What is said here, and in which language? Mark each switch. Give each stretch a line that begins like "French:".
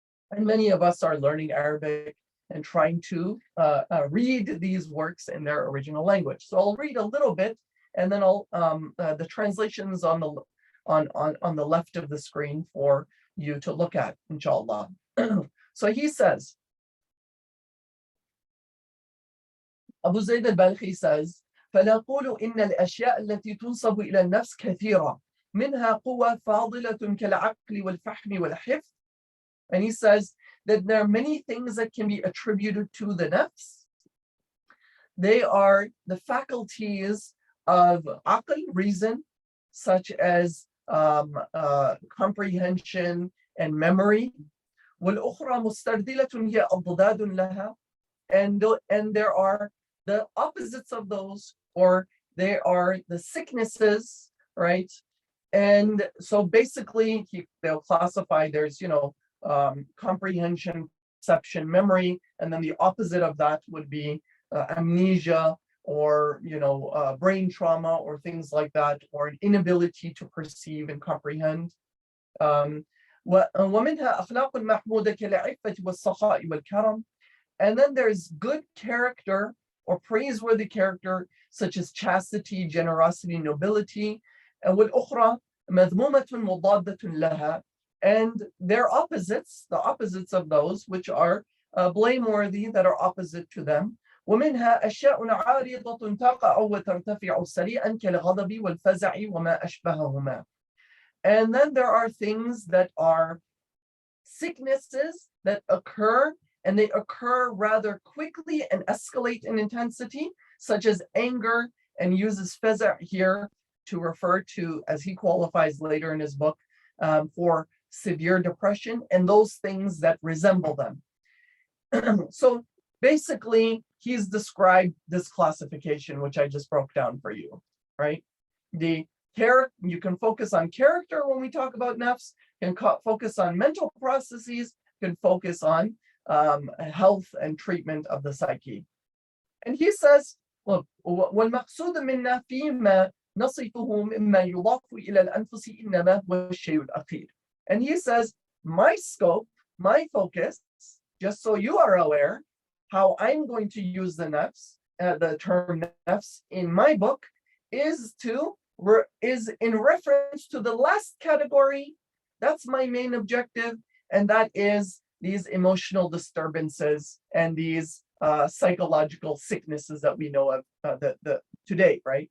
English: And many of us are learning Arabic and trying to read these works in their original language. So I'll read a little bit, and then I'll the translations on the left of the screen for you to look at, inshallah. So he says, Abu Zayd al-Balkhi says,
Arabic: فنقول إن الأشياء التي تنسب إلى النفس كثيرة منها قوة فاضلة كالعقل والفهم والحفظ.
English: And he says that there are many things that can be attributed to the nafs. They are the faculties of aql, reason, such as comprehension and memory.
Arabic: والأخرى مسترذلة هي أضداد لها.
English: And there are the opposites of those, or they are the sicknesses, right? And so basically they'll classify, there's, comprehension, perception, memory, and then the opposite of that would be amnesia, or brain trauma, or things like that, or an inability to perceive and comprehend.
Arabic: ومنها أخلاق محمودة كالعفة والسخاء والكرم.
English: And then there's good character or praiseworthy character, such as chastity, generosity, nobility.
Arabic: And والأخرى مذمومة مضادة لها.
English: And their opposites, the opposites of those which are blameworthy, that are opposite to them. ومنها أشياء عارضة تقع وترتفع سريعا كالغضب والفزع وما أشبههما. And then there are things that are sicknesses that occur, and they occur rather quickly and escalate in intensity, such as anger, and uses faza' here to refer to, as he qualifies later in his book, for severe depression and those things that resemble them. So basically, he's described this classification, which I just broke down for you, right? You can focus on character when we talk about nafs, can focus on mental processes, can focus on health and treatment of the psyche. And he says, look,
Arabic: وَالْمَقْصُودُ مِنَّا فِيمَا نَصِفُهُ مِمَّا يُضَافُ إِلَى الْأَنفُسِ إِنَّمَا هُوَ الشَّيْءُ الْأَخِيرُ.
English: And he says, my scope, my focus, just so you are aware, how I'm going to use the nafs, the term nafs in my book, is in reference to the last category. That's my main objective, and that is these emotional disturbances and these psychological sicknesses that we know of today, right?